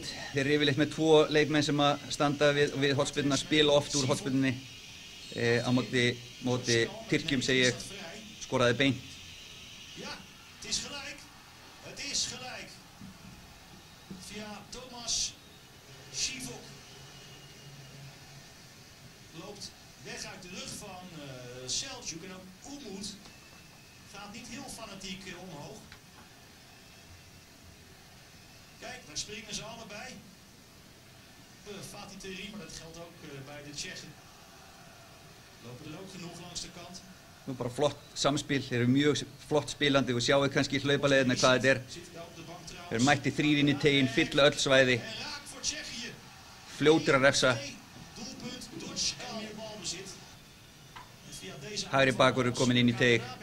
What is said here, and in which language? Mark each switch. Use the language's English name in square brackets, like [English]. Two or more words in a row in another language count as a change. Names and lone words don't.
[Icelandic] Þeir eru yfirleitt með 2 leikmenn sem að standa við hornspyrnuna, spila oft úr hornspyrnunni. Á móti Tyrkjum segi ég, skoraði beint. [Dutch] Ja, het is gelijk. Het is gelijk. Via Thomas Sivok. Loopt weg uit de rug van Selçuk en ook Umut gaat niet heel fanatiek omhoog. Kijk, daar springen ze allebei. Fatih Terim, maar dat geldt ook bij de Tsjechen. Lopen er ook genoeg langs de kant. [Icelandic] Nú bara flott samspil, þeir eru mjög flott spilandi og sjáu kannski hlaupaleiðina hvað þetta er. Þeir eru mætti 3 inn í teginn, fylla öll svæði. Fljótir að refsa. Hægri bakvörður kominn inn í teg.